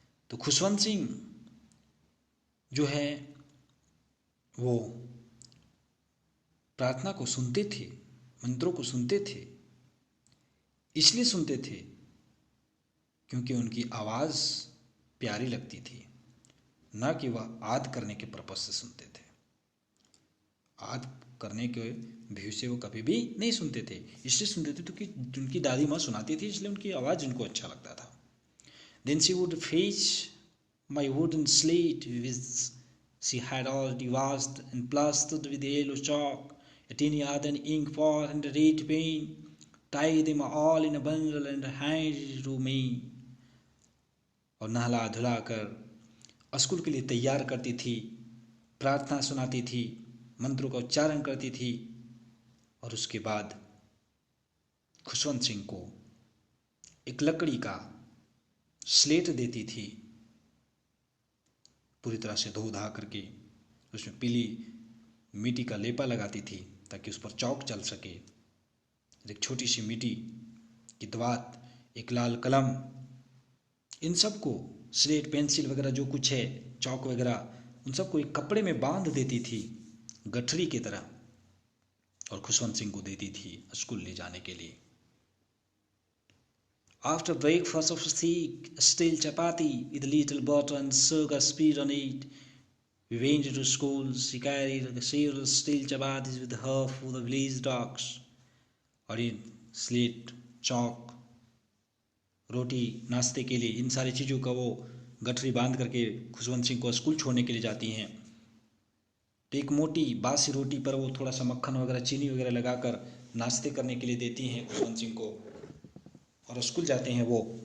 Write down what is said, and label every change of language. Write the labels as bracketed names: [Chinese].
[Hindi] तो खुशवंत सिंह जो है वो प्रार्थना को सुनते थे, मंत्रों को सुनते थे, इसलिए सुनते थे क्योंकि उनकी आवाज़ प्यारी लगती थी, ना कि वह याद करने के पर्पस से सुनते थे। याद करने के व्यू से वो कभी भी नहीं सुनते थे, इसलिए सुनते थे क्योंकि उनकी दादी माँ सुनाती थी, इसलिए उनकी आवाज़ उनको अच्छा लगता था। [English] Then she would fetch my wooden slate which she had already washed and plastered with yellow chalk, a tiny earthen ink pot and a red pen, tie them all in a bundle and hand it to me. [Hindi] और नहला धुला कर school के लिए तैयार करती थी, प्रार्थना सुनाती थी, मंत्रों का उच्चारण करती थी, और उसके बाद खुशवंत सिंह को एक लकड़ी का स्लेट देती थी, पूरी तरह से धो धा करके उसमें पीली मिट्टी का लेपा लगाती थी ताकि उस पर चौक चल सके। एक छोटी सी मिट्टी की दवात, एक लाल कलम, इन सब को, स्लेट, पेंसिल वगैरह जो कुछ है, चौक वगैरह, उन सबको एक कपड़े में बांध देती थी गठरी की तरह, और खुशवंत सिंह को देती थी स्कूल ले जाने के लिए। [English] After breakfast of thick stale chapati with little butter and sugar spread on it, we went to school. She carried several stale chapatis with her for the village dogs. [Hindi] और इन स्लेट चौक, रोटी नाश्ते के लिए, इन सारी चीज़ों का वो गठरी बांध करके खुशवंत सिंह को स्कूल छोड़ने के लिए जाती हैं। तो एक मोटी बासी रोटी पर वो थोड़ा सा मक्खन वगैरह, चीनी वगैरह लगाकर नाश्ते करने के लिए देती हैं खुशवंत सिंह को, और स्कूल जाते हैं वो।